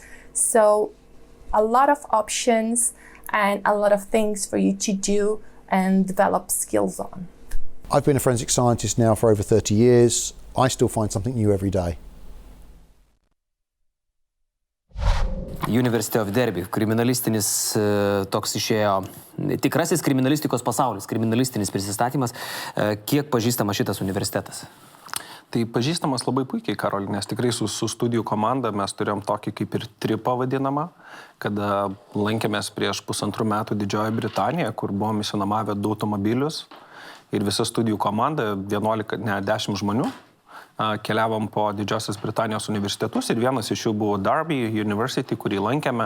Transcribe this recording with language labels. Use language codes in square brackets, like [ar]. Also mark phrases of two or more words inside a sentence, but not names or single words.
[en] So a lot of options and a lot of things for you to do and develop skills on. I've been a forensic scientist now for over 30 years. I still find something new every day. University of Derby, [lt] kriminalistinis toks išėjo tikrasis kriminalistikos pasaulis, kriminalistinis prisistatymas. Kiek pažįstama šitas universitetas? Tai pažįstamas labai puikiai, Karoli, nes tikrai su studijų komanda mes turėjom tokį kaip ir tripą vadinamą, kada lankėmės prieš 1,5 metų Didžiojoje Britanijoje, kur buvom išsinuomavę 2 automobilius ir visa studijų komanda, 10 žmonių, keliavom po Didžiosios Britanijos universitetus ir vienas iš jų buvo Derby University, kurį lankėme.